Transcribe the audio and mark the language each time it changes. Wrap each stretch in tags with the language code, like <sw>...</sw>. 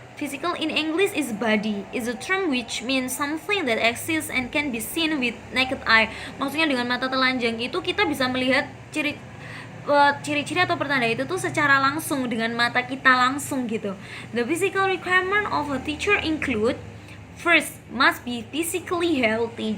<en>Physical in English is body, is a term which means something that exists and can be seen with naked eye.</en> <id>Maksudnya dengan mata telanjang itu kita bisa melihat ciri-ciri atau pertanda itu tuh secara langsung dengan mata kita langsung gitu.</id> <en>The physical requirement of a teacher include: first, must be physically healthy.</en>